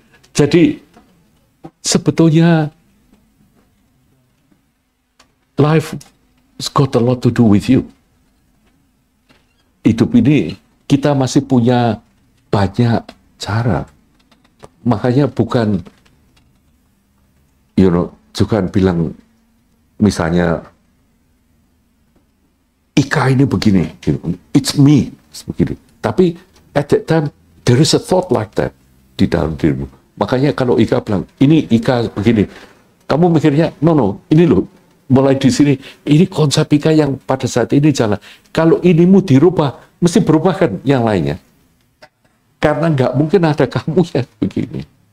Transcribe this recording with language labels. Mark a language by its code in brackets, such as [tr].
[id] Jadi sebetulnya [en] life has got a lot to do with you. [id] Hidup ini kita masih punya banyak cara. Makanya bukan, juga bilang misalnya Ika ini begini, [en] it's me, [id] begini. Tapi [en] at that time there is a thought like that [id] di dalam dirimu. Makanya kalau Ika bilang ini Ika begini, kamu mikirnya [en] no, [id] ini loh. Mulai di sini, ini konsep Ika yang pada saat ini jalan. Kalau inimu dirubah, mesti berubah kan yang lainnya. Karena nggak mungkin ada kamu yang begini.